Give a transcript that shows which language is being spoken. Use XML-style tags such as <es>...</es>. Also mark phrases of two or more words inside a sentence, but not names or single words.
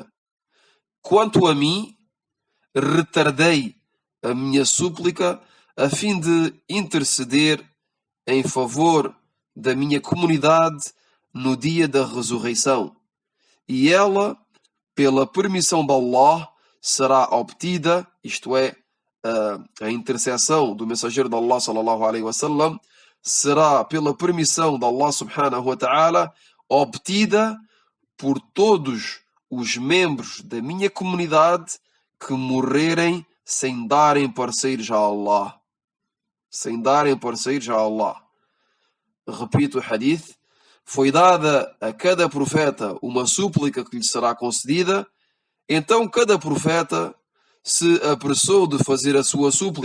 <pt>Quanto a mim, retardei a minha súplica a fim de interceder em favor da minha comunidade no dia da ressurreição, e ela, pela permissão de Allah, será obtida, isto é, a intercessão do mensageiro de Allah</pt> <ar>صلى الله عليه وسلم</ar> <pt>será, pela permissão de Allah</pt> <ar>سبحانه وتعالى,</ar> <pt>obtida por todos os membros da minha comunidade que morrerem sem darem parceiros a Allah. Sem darem parceiros a Allah. Repito o hadith: foi dada a cada profeta uma súplica que lhe será concedida, então cada profeta se apressou de fazer a sua súplica.</pt>